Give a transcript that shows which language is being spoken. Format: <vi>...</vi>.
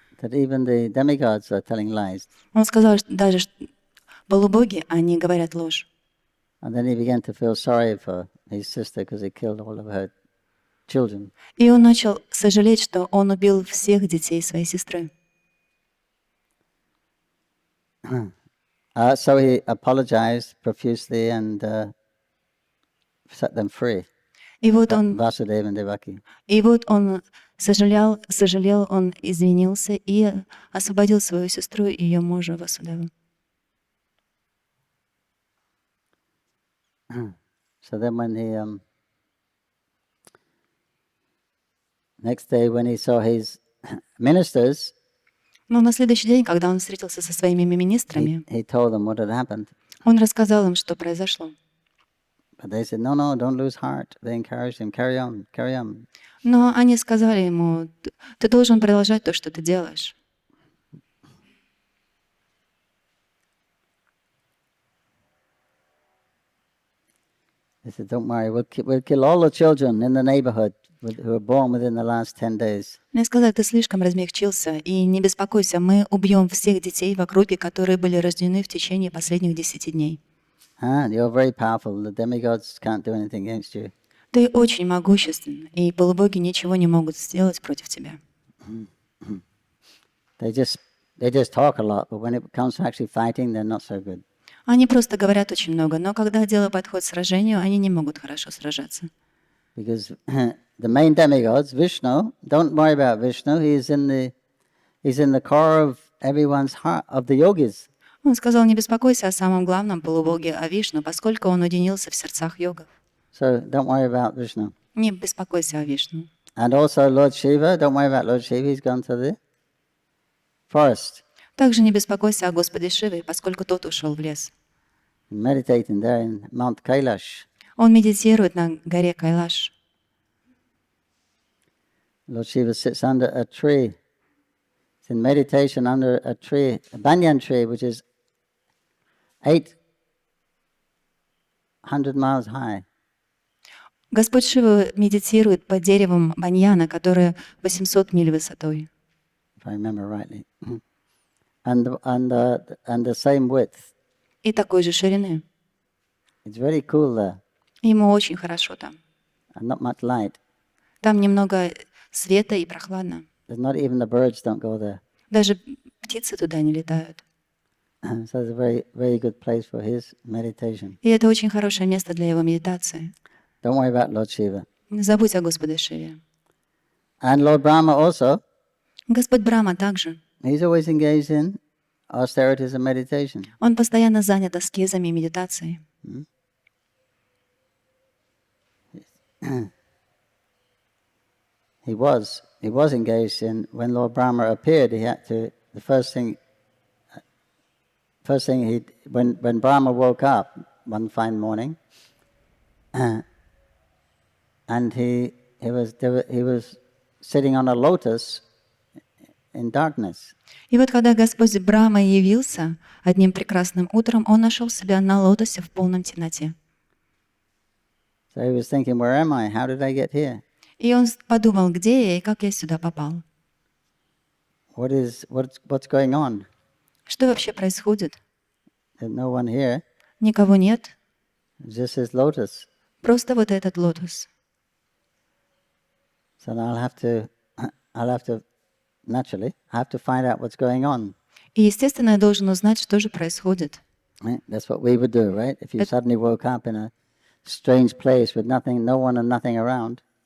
<en>That even the demigods are telling lies.</en> <ru>Он сказал, что даже полубоги, они говорят ложь.</ru> <en>And then he began to feel sorry for his sister because he killed all of her children.</en> <ru>И он начал сожалеть, что он убил всех детей своей сестры.</ru> <en>So he apologized profusely and set them free.</en> <ru>И вот он,</ru> <en>Vasudeva and Devaki.</en> <ru>он сожалел, он извинился и освободил свою сестру и ее мужа Васудеву.</ru> <en>So then when he next day when he saw his ministers,</en> <ru>Но на следующий день, когда он встретился со своими министрами,</ru> <en>he told them what had happened.</en> <ru>он рассказал им, что произошло.</ru> <en>But they said, no, don't lose heart. They encouraged him, carry on, carry on.</en> <ru>Но они сказали ему, ты должен продолжать то, что ты делаешь.</ru> <en>They said, don't worry, we'll kill all the children in the neighborhood who were born within the last 10 days.</en> <ru>Мне сказали, ты слишком размягчился, и не беспокойся, мы убьем всех детей в округе, которые были рождены в течение последних 10 дней.</ru> <en>You're very powerful. The demigods can't do anything against you.</en> <ru>Ты очень могуществен, и полубоги ничего не могут сделать против тебя.</ru> <en>They just talk a lot, but when it comes to actually fighting, they're not so good.</en> <ru>Они просто говорят очень много, но когда дело подходит к сражению, они не могут хорошо сражаться.</ru> <en>Because the main demigods, Vishnu, don't worry about Vishnu. He's in the core of everyone's heart, of the yogis.</en> <ru>Он сказал, не беспокойся о самом главном полубоге, о Вишну, поскольку он уединился в сердцах йогов.</ru> <en>So don't worry about Vishnu.</en> <ru>Не беспокойся о Вишну.</ru> <en>And also Lord Shiva, don't worry about Lord Shiva. He's gone to the forest.</en> <ru>Также не беспокойся о Господе Шиве, поскольку тот ушел в лес.</ru> <en>Meditating there in Mount Kailash.</en> <ru>Он медитирует на горе Кайлаш.</ru> <en>Lord Shiva sits under a tree. It's in meditation under a tree, a banyan tree, which is 800 miles high.</en> <ru>Господь Шива медитирует под деревом баньяна, которое 800 миль высотой.</ru> <en>If I remember rightly. And the same width.</en> <ru>И такой же ширины.</ru> <en>It's very cool there.</en> <ru>Ему очень хорошо там.</ru> <en>And not much light.</en> <ru>Там немного света и прохладно.</ru> <en>There's not even the birds don't go there.</en> <ru>Даже птицы туда не летают.</ru> <en>So it's a very, very good place for his meditation.</en> <ru>И это очень хорошее место для его медитации.</ru> <en>Don't worry about Lord Shiva.</en> <ru>Не забудь о Господе Шиве.</ru> <en>And Lord Brahma also,</en> <ru>Господь Брахма также.</ru> <en>he's always engaged in austerities and meditation.</en> <ru>Он постоянно занят аскезами и медитацией.</ru> <en>He was engaged in, when Lord Brahma appeared, he had to, the first thing when Brahma woke up one fine morning, and he was sitting on a lotus in darkness.</en> <ru>И вот когда Господь Брахма явился одним прекрасным утром, он нашел себя на лотосе в полном темноте.</ru> <en>So he was thinking, where am I? How did I get here?</en> <ru>И он подумал, где я и как я сюда попал.</ru> <en>What's going on?</en> <ru>Что вообще происходит?</ru> <en>There's no one here.</en> <ru>Никого нет.</ru> <en>Just his lotus.</en> <ru>Просто вот этот лотос.</ru> <en>So now I'll have to naturally find out what's going on.</en> <ru>И, естественно, я должен узнать, что же происходит.</ru> <en>Right? That's what we would do, right? If you suddenly woke up in a strange place with nothing, no one and nothing around.</en>